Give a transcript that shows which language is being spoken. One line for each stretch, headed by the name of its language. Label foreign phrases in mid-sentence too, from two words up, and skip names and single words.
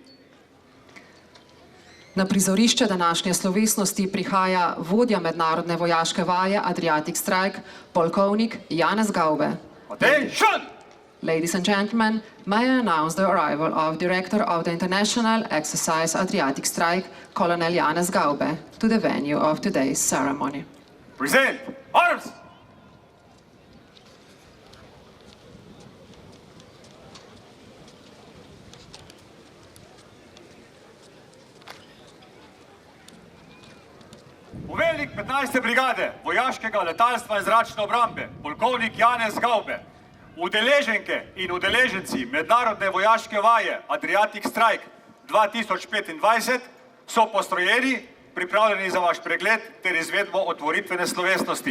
Slovenian: Na prizorišče današnje slovesnosti prihaja vodja mednarodne vojaške vaje Adriatic Strike, polkovnik Janez Gaube.
English: Attention! Ladies and gentlemen, may I announce the arrival of Director of the International Exercise Adriatic Strike, Colonel Janez Gaube, to the venue of today's ceremony. Present arms!
Slovenian: Poveljnik 15. brigade vojaškega letalstva in zračne obrambe, polkovnik Janez Gaube, udeleženke in udeleženci mednarodne vojaške vaje Adriatic Strike 2025 so postrojeni, pripravljeni za vaš pregled ter izvedbo otvoritvene slovesnosti.